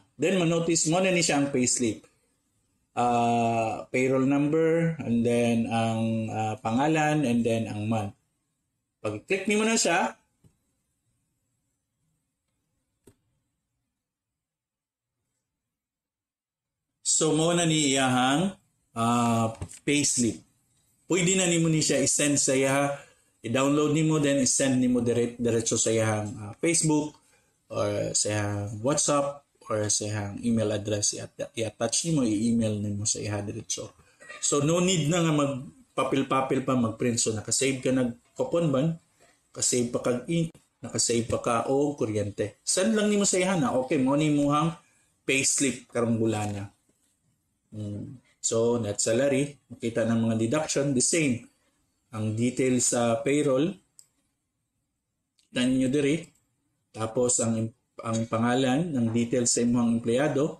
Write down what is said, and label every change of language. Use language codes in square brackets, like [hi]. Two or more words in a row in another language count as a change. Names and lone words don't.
[ceb] Then, manotice mo na ni siya ang payslip. [en] Payroll number, and then [ceb] ang pangalan, [en] and then [ceb] ang month. Pag-click mo na siya, so mo na ni iyahang payslip. Pwede na nimo ni siya i-send sa iya, i-download nimo, then i-send nimo diretso sa iyang Facebook or sa iyang WhatsApp or sa iyang [en] email address. [ceb] I-attach nimo, i-email nimo sa iya diretso. So [en] no need [ceb] na nga magpapil-papil pa, mag-print. So nakasave ka nag-coupon ban, nakasave pa kag ink, nakasave pa ka o kuryente. Send lang nimo sa iya na, okay, mo nimo hang payslip karong bulana. [en] So, net salary, [ceb] makita ng mga deduction, [en] the same. [ceb] Ang details sa payroll, kita ninyo diri. Tapos, ang pangalan, ng details sa imong empleyado.